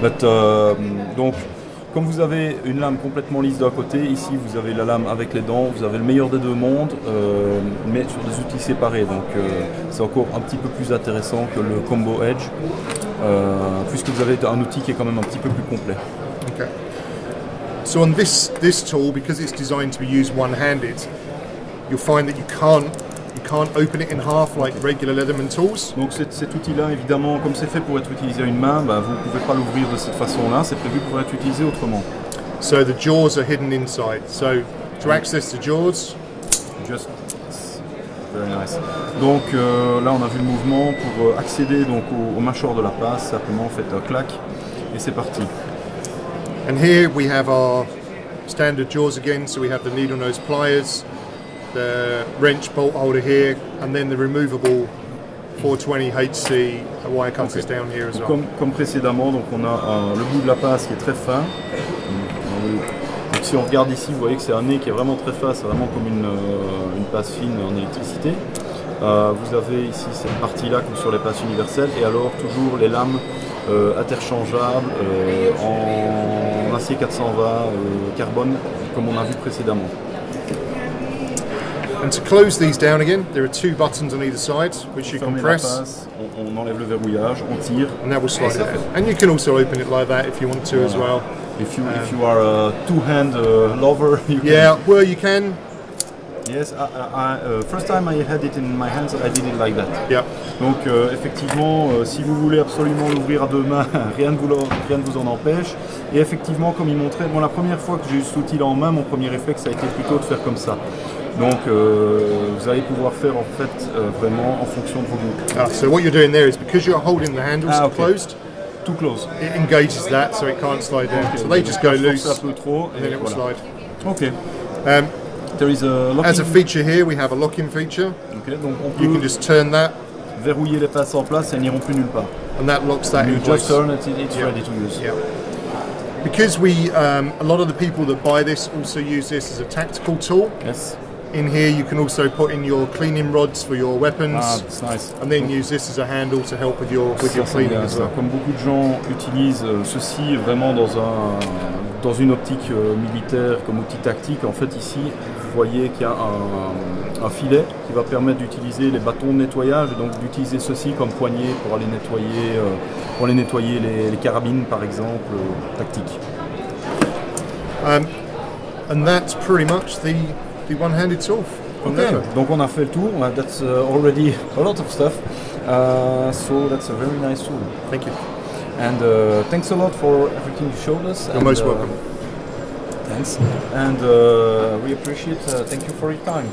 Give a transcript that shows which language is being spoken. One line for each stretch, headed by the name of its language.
French: But, donc comme vous avez une lame complètement lisse d'un côté, ici vous avez la lame avec les dents, vous avez le meilleur des deux mondes, mais sur des outils séparés. Donc c'est encore un petit peu plus intéressant que le Combo Edge, puisque vous avez un outil qui est quand même un petit peu plus complet.
English: Okay. So on this tool, because it's designed to be used one-handed, you'll find that you can't open it in half like regular Leatherman tools.
French: Donc cet outil-là, évidemment, comme c'est fait pour être utilisé à une main, vous ne pouvez pas l'ouvrir de cette façon-là, c'est prévu pour être utilisé autrement.
English: So the jaws are hidden inside. So to access the jaws, just very nice.
French: Donc là, on a vu le mouvement pour accéder donc au mâchoire de la passe. Simplement, faites un clac et c'est parti.
English: And here we have our standard jaws again. So we have the needle nose pliers, the wrench bolt holder here, and then the removable 420 HC wire cutters down here as well.
French: Comme précédemment, donc on a le bout de la passe qui est très fin. Donc si on regarde ici, vous voyez que c'est un nez qui est vraiment très fin, c'est vraiment comme une passe fine en électricité. Vous avez ici cette partie-là comme sur les passes universelles, et alors toujours les lames interchangeables en acier 420 carbone, comme on a vu précédemment.
English: And to close these down again, there are two buttons on either side which you can press.
French: On enlève le verrouillage, on tire,
English: and that will slide it out. And you can also open it like that if you want to as well. If you are a two-hand lover, you can. Yeah, well you can. Yes, first time I had it in my hands, I did it like that. Yeah.
French: Donc effectivement, si vous voulez absolument l'ouvrir à deux mains, rien ne vous en empêche. Et effectivement, comme il montrait, la première fois que j'ai eu cet outil là en main, mon premier réflexe a été plutôt de faire comme ça. Donc vous allez pouvoir faire en fait vraiment en fonction de vos goûts.
English: So what you're doing there is because you're holding the handles closed, too close, it engages that so it can't slide down. Okay, so they just go loose
French: un peu trop,
English: and then it will slide. Okay. There is a locking. As a feature here, we have a locking feature.
French: Okay, donc on
English: you can just turn that.
French: Verrouiller les passes en place et elles n'iront plus nulle part.
English: And that locks that in place. Just turn it, it's ready to use. Yeah. Because a lot of the people that buy this also use this as a tactical tool. Yes. In here you can also put in your cleaning rods for your weapons. That's nice. And then use this as a handle to help with your cleaning as well.
French: Comme beaucoup de gens utilisent ceci vraiment dans une optique militaire comme outil tactique, en fait ici vous voyez qu'il y a un filet qui va permettre d'utiliser les bâtons de nettoyage et donc d'utiliser ceci comme poignée pour aller nettoyer les carabines par exemple tactiques.
English: And that's pretty much the one-handed tool.
French: Okay. Donc on a fait le tour.
English: That's already a lot of stuff. So that's a very nice tool. Thank you. And thanks a lot for everything you showed us. You're most welcome. Thanks. And we appreciate. Thank you for your time.